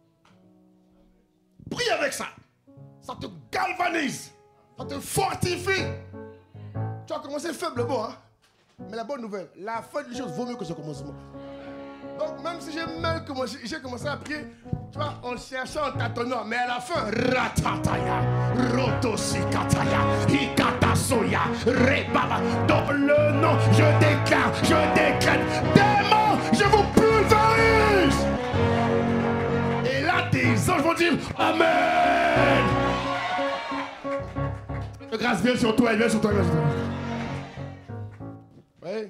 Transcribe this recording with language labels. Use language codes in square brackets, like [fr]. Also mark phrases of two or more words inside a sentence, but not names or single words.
[fr] Prie avec ça. Ça te galvanise. Ça te fortifie. Tu as commencé faible, bon, hein? Mais la bonne nouvelle, la fin des choses vaut mieux que ce commencement. Donc même si j'ai commencé à prier, tu vois, en cherchant, en tâtonnant, mais à la fin, ratataya, rotosikataya, hikatasoya, rebaba, dans le nom, je déclare, je décrète, démons, je vous pulvérise. Et là, tes anges vont dire, Amen. Grâce vient sur toi, elle vient sur toi, elle vient sur toi. Oui.